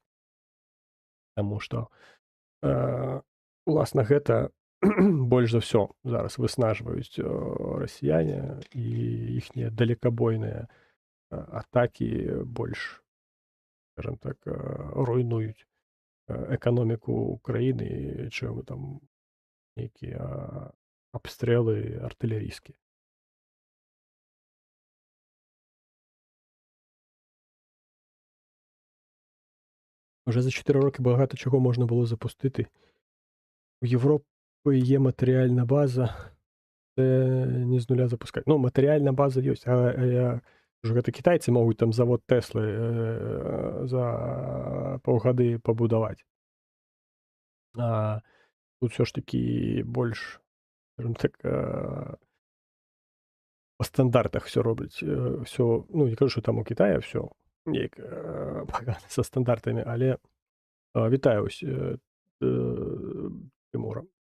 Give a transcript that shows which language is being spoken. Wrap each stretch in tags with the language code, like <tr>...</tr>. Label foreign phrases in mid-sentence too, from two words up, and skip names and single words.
<be>Таму што, уласна, гэта больш за ўсё зараз выснажваюць расіяне і іхнія далекабойныя атакі больш скажем так, руйнуюць эканоміку краіны, чым там нейкія абстрэлы артылерійскія.</be> <uk>Вже за 4 роки багато чого можна було запустити. У Європи є матеріальна база, це не з нуля запускати. Ну, матеріальна база є, а я кажу,</uk> <be>гэта китайцы могуць там завод Теслы за паўгады пабудаваць.</be> <uk>А тут все ж таки</uk> <be>больш, скажем так, па стандартах все робляць. Всё, ну, не кажу, што там у Китая все неяк пагана са стандартамі, але вітаю Тымура.</be>